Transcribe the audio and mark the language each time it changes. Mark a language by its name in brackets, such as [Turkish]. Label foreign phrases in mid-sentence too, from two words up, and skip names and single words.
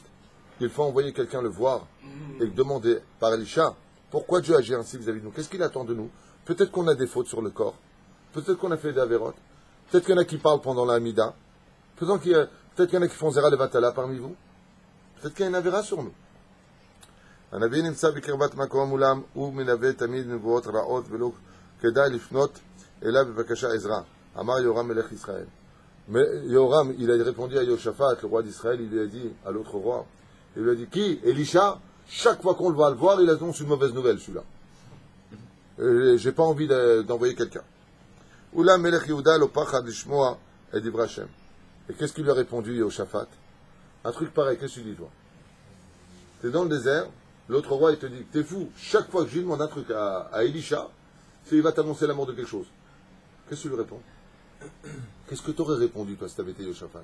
[French] Il faut envoyer quelqu'un le voir et demander par Elisha, pourquoi Dieu agit ainsi vis-à-vis de nous? Qu'est-ce qu'il attend de nous? Peut-être qu'on a des fautes sur le corps. Peut-être qu'on a fait des avérotes. Peut-être qu'il y en a qui parlent pendant la Hamida. Peut-être qu'il y en a qui font [Hebrew] זרע לבטלה [French] parmi vous. Peut-être qu'il y a une avéra sur nous. [Hebrew] הנביא נמצא בקרבת מקום מולם, הוא מלווה תמיד נבואות רעות ולא כדאי לפנות אליו בבקשה עזרה. אמר יהורם מלך ישראל. [French] Mais Yoram, il a répondu à Yehoshaphat, le roi d'Israël, il lui a dit à l'autre roi, il lui a dit, qui? Elisha? Chaque fois qu'on le va le voir, il annonce une mauvaise nouvelle, celui-là. J'ai pas envie d'envoyer quelqu'un. [Hebrew] ואולם מלך יהודה לא פחד לשמוע את דבר השם. [French] Et qu'est-ce qu'il lui a répondu, Yehoshaphat? Un truc pareil, qu'est-ce que tu dis, toi? T'es dans le désert, l'autre roi, il te dit, t'es fou, chaque fois que je lui demande un truc à Elisha, c'est il va t'annoncer la mort de quelque chose. Qu'est-ce que tu lui réponds? Qu'est-ce que tu aurais répondu, toi, si tu avais été Yehoshaphat?